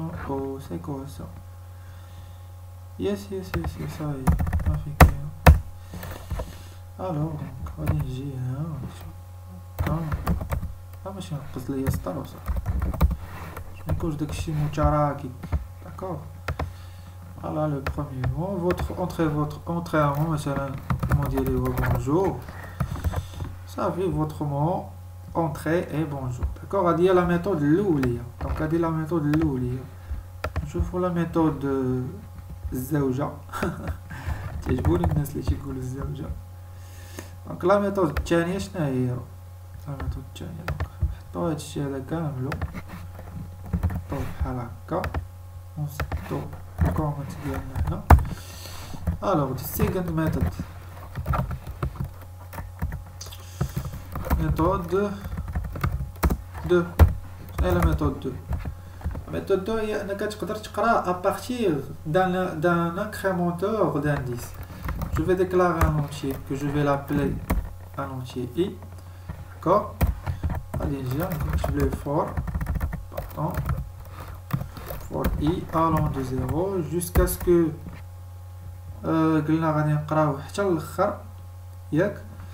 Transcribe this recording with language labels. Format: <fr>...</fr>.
<ar>او سي كوا سا يس</ar> <fr>ça y est</fr> <ar>ما في كاين. الوغ دونك غادي نجي هنا ماشي نقص ليا سطر وصافي. يكونش داكشي متراكم. داكوغ.</ar> <fr>Voilà le premier mot. Votre entrée à mot,</fr> <ar>مثلا</ar> <fr>comment dire bonjour. Ça fait votre mot entrée et bonjour. D'accord.</fr> <ar>غادي هي لا ميثود الاوليه. دونك هادي لا ميثود الاوليه. نشوفوا لا ميثود الزوجه. تعجبوني الناس اللي تيقولوا الزوجه. دونك لا ميثود الثانيه شنو هي؟ لا ميثود الثانيه نحطوا هادشي هذا كاملو نحطوه بحال هكا ونسدو الكومنت ديالنا هنا. الوغ</ar> <en>the second method</en> <fr>méthode 2.</fr> <ar>شنو هي لا ميثود 2؟ méthode 2 هي انك تقدر تقرا</ar> <fr>à partir d'un incrémenteur d'indice. Je vais déclarer un entier que je vais l'appeler un entier i. D'accord.</fr> <ar>غادي نجي نكتب له</ar> <fr>for pardon for i allant de 0 jusqu'à ce que</fr> <ar>قلنا غادي نقراو حتى الاخر ياك.</ar>